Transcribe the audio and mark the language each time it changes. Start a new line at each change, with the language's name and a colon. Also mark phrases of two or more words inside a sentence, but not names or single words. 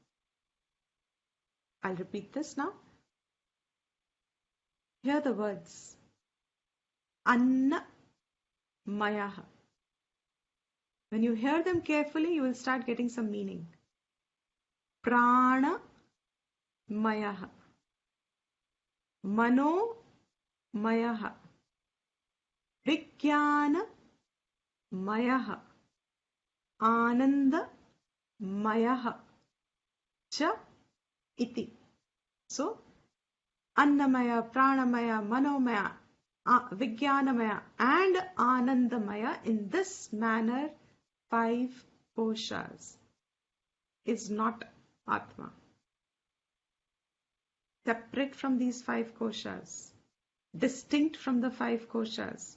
English: I'll repeat this now. Hear the words.
Sanskrit: Annamayaha.
English: When you hear them carefully, you will start getting some meaning.
Sanskrit: Prana mayaha. Mano mayaha. Vijnana mayaha. Ananda mayaha. Cha iti.
English: So,
Sanskrit: Annamaya, Pranamaya, Manomaya, Vijnanamaya
English: and Anandamaya, in this manner, five koshas is not Atma. Separate from these five koshas, distinct from the five koshas.